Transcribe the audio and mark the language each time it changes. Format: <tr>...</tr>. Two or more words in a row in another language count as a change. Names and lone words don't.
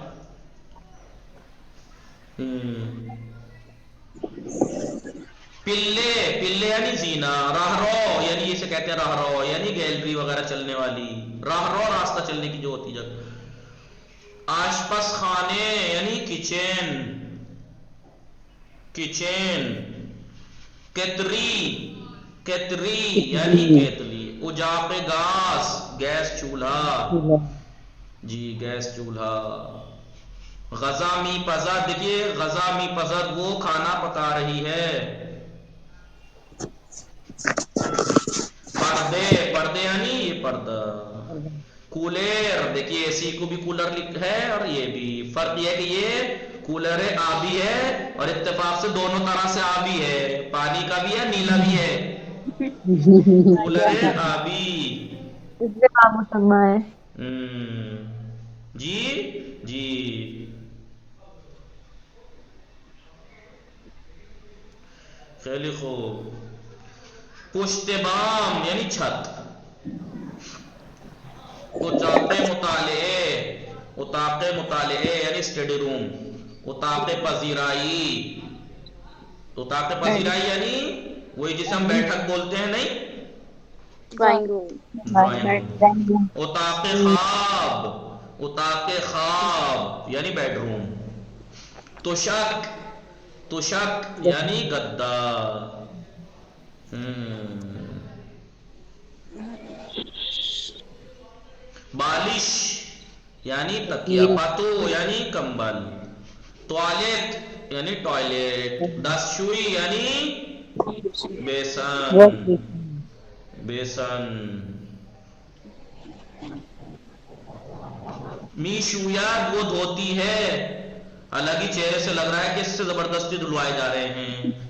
<ur>پلے یعنی زینہ، راہرو یعنی اسے کہتے ہیں راہرو یعنی گیلری وغیرہ چلنے والی، راہرو راستہ چلنے کی جو ہوتی جگہ۔</ur> <fa>آشپز خانے</fa> <ur>یعنی کچن، کتری یعنی کیتلی،</ur> <fa>اجاق گیس</fa> <ur>چولہا، جی گیس چولہا۔</ur> <fa>غذا می پزد،</fa> <ur>دیکھیے</ur> <fa>غذا می پزد</fa> <ur>وہ کھانا پکا رہی ہے۔ پردے یعنی یہ پردہ۔ کولر، دیکھیے اے سی کو بھی کولر ہے اور یہ بھی، فرق یہ ہے کہ یہ کولر ہے آبی ہے، اور اتفاق سے دونوں طرح سے آبی ہے، پانی کا بھی ہے نیلا بھی ہے، کولر ہے آبی۔</ur> <fa>جی خیلی خوب۔ پشت بام</fa> <ur>یعنی چھت،</ur> <fa>اتاق مطالعے</fa> <ur>یعنی</ur> <en>study room,</en> <fa>اتاق پذیرائی</fa> <ur>یعنی وہی جسے ہم بیٹھک بولتے ہیں، نہیں</ur> <en>drawing room,</en> <fa>اتاق خواب</fa> <ur>یعنی</ur> <en>bed room.</en> <ur>تشک یعنی گدا۔ بالش یعنی تکیہ، پتو یعنی کمبل، ٹوائلٹ یعنی ٹوائلٹ، دستشوئی یعنی بیسن۔ میشویات وہ دھوتی ہے، الگ ہی چہرے سے لگ رہا ہے کہ اس سے زبردستی دھلوائے جا رہے ہیں۔</ur>